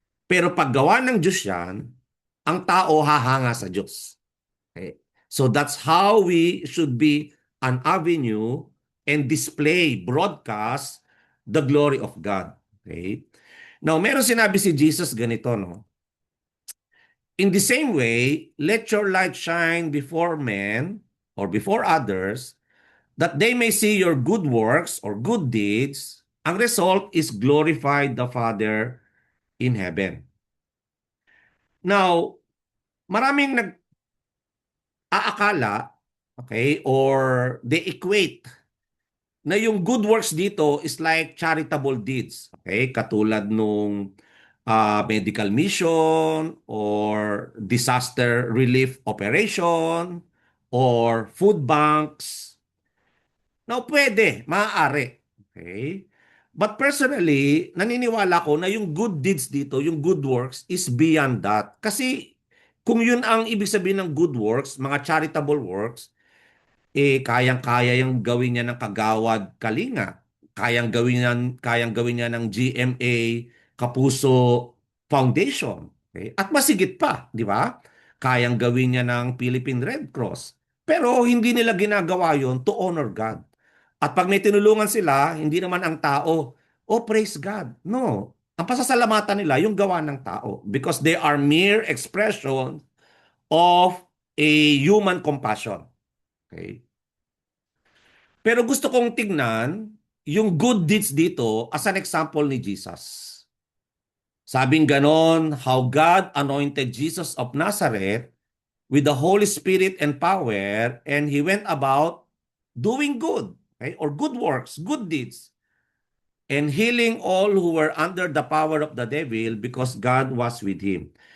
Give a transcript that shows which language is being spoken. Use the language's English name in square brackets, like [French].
[Filipino] Pero pag gawa ng Diyos yan, ang tao hahanga sa Diyos. Okay? [English] So that's how we should be an avenue and display, broadcast the glory of God. Okay? Now, [Filipino] meron sinabi si Jesus ganito, [English] no? In the same way, let your light shine before men or before others, that they may see your good works or good deeds. Ang result is glorify the Father in heaven. Now, [Filipino] maraming nag-aakala, [English] okay, or they equate na yung good works dito is like charitable deeds. Okay? Katulad nung medical mission or disaster relief operation or food banks. [Filipino] Now, pwede, maaari. Okay? [English] But personally, [Filipino] naniniwala ko na yung [English] good deeds dito, yung good works, is beyond that. [Filipino] Kasi kung yun ang ibig sabihin ng good works, mga [English] charitable works, [Filipino] kayang-kaya yung gawin niya ng Kagawad Kalinga. Kayang gawin niya ng GMA Kapuso Foundation. Okay? At masigit pa, di ba? Kayang gawin niya ng Philippine Red Cross. Pero hindi nila ginagawa yon [English] to honor God. [Filipino] At pag may tinulungan sila, hindi naman ang tao, oh, praise God. No. Ang pasasalamatan nila, yung gawa ng tao. [English] Because they are mere expression of a human compassion. Okay? [Filipino] Pero gusto kong tignan yung good deeds dito [English] as an example [Filipino] ni Jesus. Sabing ganon, [English] how God anointed Jesus of Nazareth with the Holy Spirit and power, and He went about doing good, okay, or good works, good deeds, and healing all who were under the power of the devil because God was with Him.